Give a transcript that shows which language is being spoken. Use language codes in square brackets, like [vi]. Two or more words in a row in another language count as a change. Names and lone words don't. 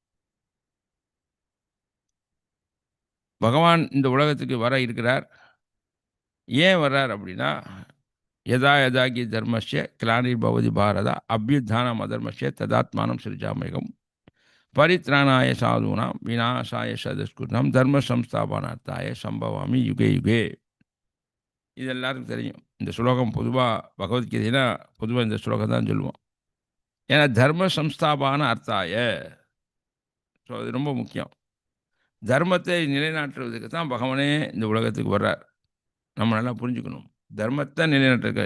[ta] பகவான் இந்த உலகத்துக்கு வர இருக்கிறார். ஏன் வர்றார் அப்படின்னா, [sa] यदा यदा हि धर्मस्य ग्लानिर् भवति भारत अभ्युत्थानम् अधर्मस्य तदात्मानं सृजाम्यहम् परित्राणाय साधूनाम् विनाशाय सदस्कुणम् धर्म संस्थापनार्थाय सम्भवामि युगे युगे. [ta] இது எல்லாருக்கும் தெரியும். இந்த ஸ்லோகம் பொதுவாக பகவத்கீதைனா பொதுவாக இந்த ஸ்லோகம் தான் சொல்லுவோம். ஏன்னா [sa] धर्म संस्थापन अर्थाय. [ta] ஸோ அது ரொம்ப முக்கியம். தர்மத்தை நிலைநாட்டுறதுக்கு தான் பகவானே இந்த உலகத்துக்கு வர்றார். நம்ம நல்லா புரிஞ்சுக்கணும். தர்மத்தை நிலைநாட்டுறது.